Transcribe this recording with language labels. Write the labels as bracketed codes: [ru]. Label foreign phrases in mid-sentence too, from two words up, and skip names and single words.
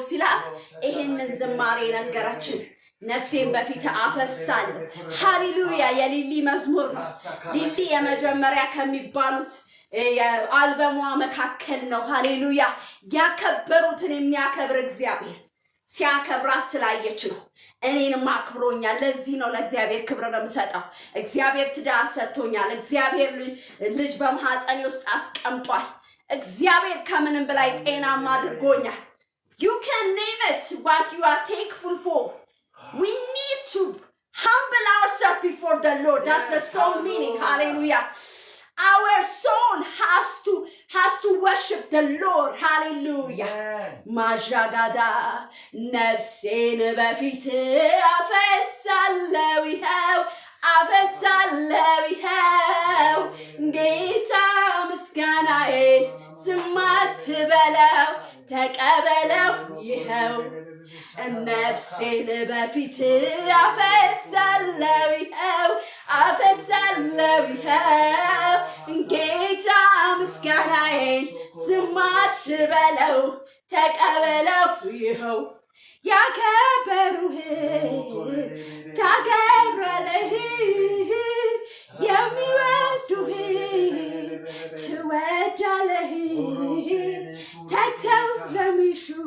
[am] ሲላት ይሄንን ዝማሬ ነገራችን ነፍሴን በፊት አፈሳለሁ ሃሌሉያ የሊሊ መዝሙር ነው ሊሊ የመጀመሪያ ከሚባሉት የአልበሟ መካከል ነው ሃሌሉያ ያከበሩትን የሚያከብር እግዚአብሔር ሲያከብራት ስላየች ነው እኔንም አክብሮኛል ለዚህ ነው ለእግዚአብሔር ክብር ለምሰጣው እግዚአብሔር ትዳር ሰጥቶኛል እግዚአብሔር ልጅ በማህፀኔ ውስጥ አስቀምጧል እግዚአብሔር ከምንም በላይ ጤናማ አድርጎኛል [en] you can name it what you are thankful for we need to humble ourselves before the Lord that's the song meaning hallelujah our soul has to worship the Lord hallelujah [am] ማጀጋዳ ነፍሴን በፊት አፈሳለሁ ሃው ጌታ ምስጋናዬን ስማት በለው ተቀበለው ይኸው ነፍሴን በፊት አፈሳለሁ ሃው ጌታ ምስጋናዬን ስማት በለው ተቀበለው ይኸው ያከበሩህን ታከብራለህ የሚወዱህን ትወዳለህ ተግተው ለሚሹ